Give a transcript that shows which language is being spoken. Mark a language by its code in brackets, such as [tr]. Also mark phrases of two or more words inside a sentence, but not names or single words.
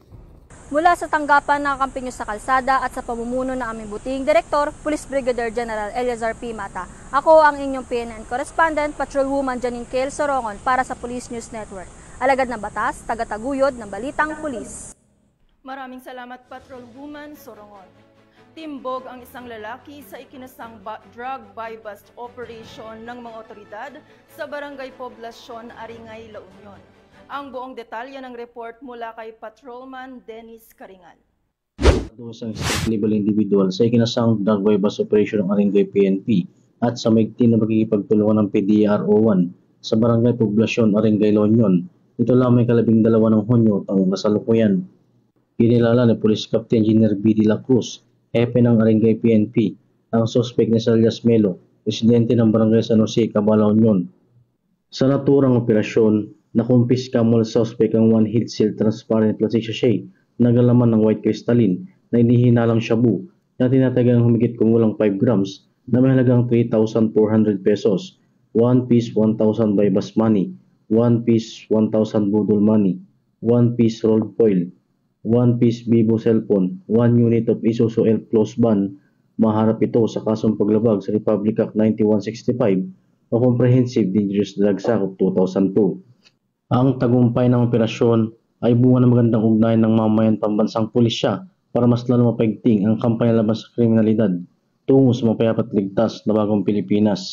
[tl] Mula sa tanggapan ng kampi nyo sa kalsada at sa pamumuno ng aming buting Direktor, Police Brigadier General Eleazar P. Mata. Ako ang inyong PNN Correspondent, Patrolwoman Janine Cale Sorongon para sa Police News Network. Alagad ng batas, tagataguyod ng Balitang Pulis. Maraming salamat, Patrolwoman Sorongon. Timbog ang isang lalaki sa ikinasang [en] drug buy-bust operation [tl] ng mga otoridad sa Barangay Poblacion, Aringay, La Union. Ang buong detalye ng report mula kay Patrolman Dennis Caringan. Isang [en] state-level individual [tl] sa ikinasang [en] drug buy-bust operation [tl] ng Aringay PNP at sa maigting na magkikipagtulungan ng PDRO1 sa Barangay Poblacion, Aringay, La Union. Ito lamang 12 ng Hunyo taong kasalukuyan. Kinilala ni Police Captain Engineer B. De La Cruz, hepe ng Aringay PNP, ang suspect ni alias Melo, residente ng Barangay San Jose, Cabala, Union. Sa naturang operasyon, nakumpiska mula sa suspect ang 1 [en] heat seal transparent plastic sachet [tl] na nagalaman ng [en] white crystalline [tl] na inihinalang shabu na tinatagang humigit kumulang 5 grams na may halagang 3,400 pesos, [en] 1 piece 1,000 buy-bust money, 1 piece 1,000 budol money, 1 piece rolled foil, 1 piece Vivo cellphone, 1 unit of Isuzu L close ban. [tl] Maharap ito sa kasong paglabag sa Republic Act 9165 o Comprehensive Dangerous Drugs Act of 2002. Ang tagumpay ng operasyon ay bunga ng magandang ugnayan ng mamayan pambansang pulisya para mas lalo mapaigting ang kampanya laban sa kriminalidad tungo sa mapayapat ligtas na bagong Pilipinas.